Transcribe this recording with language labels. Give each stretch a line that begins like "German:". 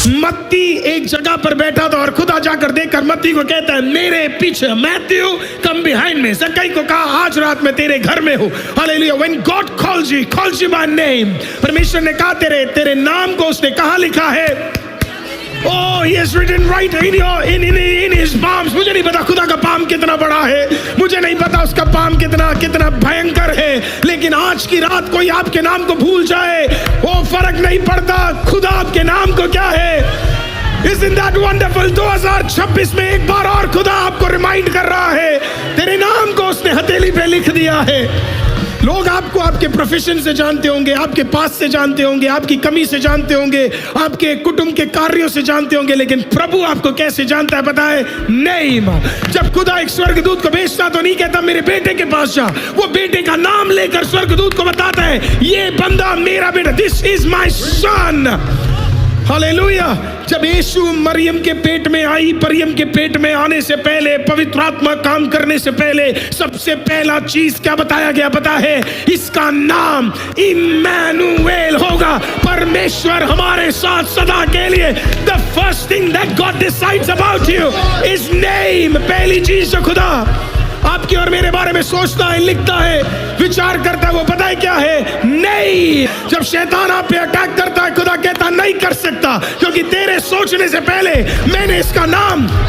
Hindi: मत्ती एक जगह पर बैठा था और खुदा जाकर देखकर मत्ती को कहता है मेरे पीछे। मैथ्यू
English: Come behind me.
Hindi: जक्कई को कहा आज रात मैं तेरे घर में हूँ। Hallelujah.
English: When God calls you by name,
Hindi: परमेश्वर ने कहा तेरे नाम को उसने कहाँ लिखा है?
English: Oh, he has written right in his palms.
Hindi: मुझे नहीं पता खुदा का पाम कितना बड़ा है, मुझे नहीं पता उसका पाम कितना भयंकर है, लेकिन आज की रात कोई आपके नाम को भूल जाए वो फर्क नहीं पड़ता। खुदा आपके नाम को क्या है?
English: Isn't that wonderful?
Hindi: 2026 में एक बार और खुदा आपको रिमाइंड कर रहा है, तेरे नाम को उसने हथेली पे लिख दिया है। लोग आपको आपके प्रोफेशन से जानते होंगे, आपके पास से जानते होंगे, आपकी कमी से जानते होंगे, आपके कुटुंब के कार्यों से जानते होंगे, लेकिन प्रभु आपको कैसे जानता है पता है? नेम। जब खुदा एक स्वर्गदूत को भेजता तो नहीं कहता मेरे बेटे के पास जा, वो बेटे का नाम लेकर स्वर्गदूत को बताता है ये बंदा मेरा बेटा,
English: This is my son.
Hindi: Hallelujah. जब यीशु मरियम के पेट में आई, मरियम के पेट में आने से पहले, पवित्र आत्मा काम करने से पहले, सबसे पहला चीज क्या बताया गया पता है? इसका नाम इम्मानुएल होगा, परमेश्वर हमारे साथ सदा के लिए।
English: The first thing that God decides about you is name।
Hindi: पहली चीज जो खुदा आपके और मेरे बारे में सोचता है, लिखता है, विचार करता है, वो पता है क्या है? नहीं। जब शैतान आप पे अटैक करता है, खुदा कहता नहीं कर सकता, क्योंकि तेरे सोचने से पहले मैंने इसका नाम।